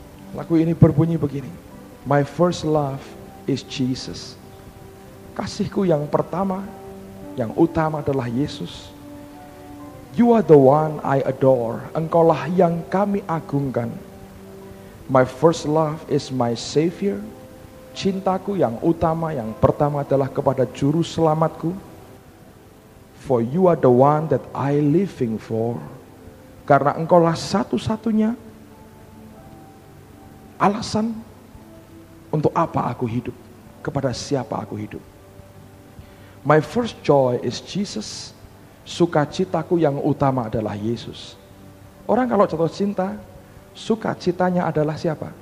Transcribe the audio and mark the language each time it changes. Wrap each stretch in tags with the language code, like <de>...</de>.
<id>Lagu ini berbunyi begini.</id> <en>My first love is Jesus.</en> <id>Kasihku yang pertama, yang utama adalah Yesus.</id> <en>You are the one I adore.</en> <id>Engkaulah yang kami agungkan.</id> <en>My first love is my Savior.</en> <id>Cintaku yang utama, yang pertama adalah kepada Juru Selamatku.</id> <en>For you are the one that I living for.</en> <id>Karena engkaulah satu-satunya alasan untuk apa aku hidup. Kepada siapa aku hidup.</id> <en>My first joy is Jesus.</en> <id>Sukacitaku yang utama adalah Yesus. Orang kalau jatuh cinta, sukacitanya adalah siapa?</id>